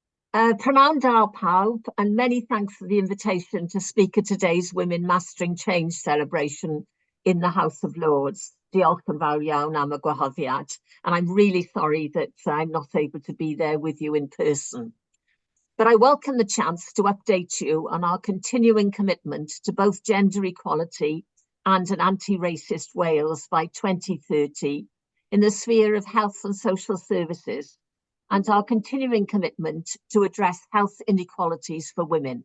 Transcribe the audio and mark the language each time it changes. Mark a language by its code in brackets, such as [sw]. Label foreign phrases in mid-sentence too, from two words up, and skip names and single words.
[cy] Prynawn da pawb, [en] and many thanks for the invitation to speak at today's Women Mastering Change celebration in the House of Lords. [cy] Diolch yn fawr iawn am y gwahoddiad, [en] and I'm really sorry that I'm not able to be there with you in person. But I welcome the chance to update you on our continuing commitment to both gender equality and an anti-racist Wales by 2030 in the sphere of health and social services, and our continuing commitment to address health inequalities for women.